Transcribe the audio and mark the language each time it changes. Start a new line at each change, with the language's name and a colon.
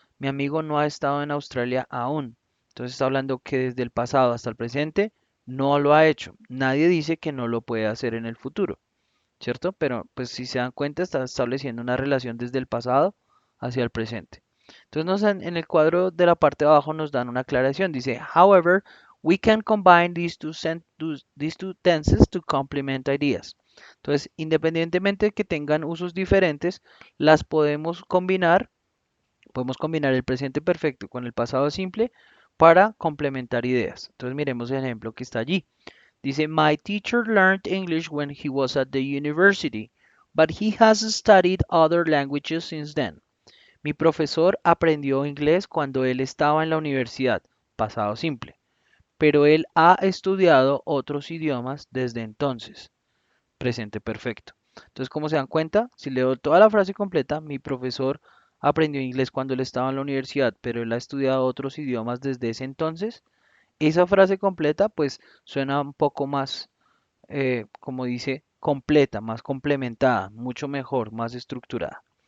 Spanish: Mi amigo no ha estado en Australia aún. Entonces está hablando que desde el pasado hasta el presente no lo ha hecho. Nadie dice que no lo puede hacer en el futuro, ¿cierto? Pero pues si se dan cuenta está estableciendo una relación desde el pasado hacia el presente. Entonces en el cuadro de la parte de abajo nos dan una aclaración. Dice,
English: however, we can combine these two tenses to complement ideas.
Spanish: Entonces, independientemente de que tengan usos diferentes, las podemos combinar el presente perfecto con el pasado simple para complementar ideas. Entonces, miremos el ejemplo que está allí. Dice,
English: My teacher learned English when he was at the university, but he has studied other languages since then.
Spanish: Mi profesor aprendió inglés cuando él estaba en la universidad, pasado simple, pero él ha estudiado otros idiomas desde entonces, presente perfecto. Entonces, como se dan cuenta, si leo toda la frase completa, mi profesor aprendió inglés cuando él estaba en la universidad, pero él ha estudiado otros idiomas desde ese entonces, esa frase completa pues suena un poco más, como dice, completa, más complementada, mucho mejor, más estructurada.